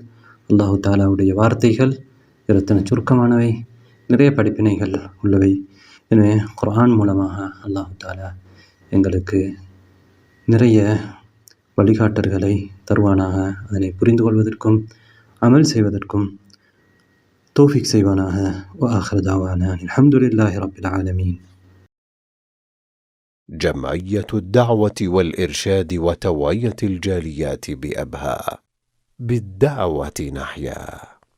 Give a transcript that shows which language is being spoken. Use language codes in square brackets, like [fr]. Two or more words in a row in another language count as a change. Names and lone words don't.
[ta] அல்லாஹ் தஆலாவுடைய வார்த்தைகள் இரத்தின சுருக்கமானவை, நிறைய படிப்பினைகள் உள்ளவை. எனவே குர்ஆன் மூலமாக அல்லாஹ் தஆலா எங்களுக்கு நிறைய வழிகாட்டல்களை தருவானாக. அதனை புரிந்து கொள்வதற்கும் அமல் செய்வதற்கும் தௌஃபீக் செய்வானாக. [ar] وآخر دعوانا الحمد لله رب العالمين. جمعية الدعوة والإرشاد وتوعية الجاليات بأبها، بالدعوة نحيا.